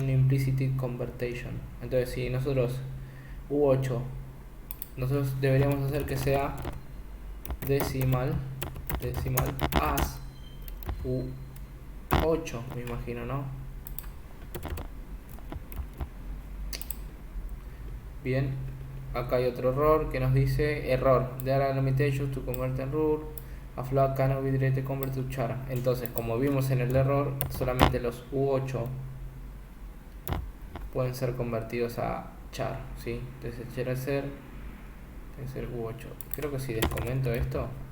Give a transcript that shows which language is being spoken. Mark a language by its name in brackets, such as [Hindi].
[English] No implicit conversion. [Spanish] Entonces, si nosotros U8, nosotros deberíamos hacer que sea decimal as U8, me imagino, ¿no? Bien, acá hay otro error que nos dice error. [English] There are limitations to convert a rule. A float cannot be directly converted to char. [Spanish] Entonces, como vimos en el error, solamente los U8 pueden ser convertidos a char, ¿sí? Entonces, tiene que ser U8. Creo que si descomento esto.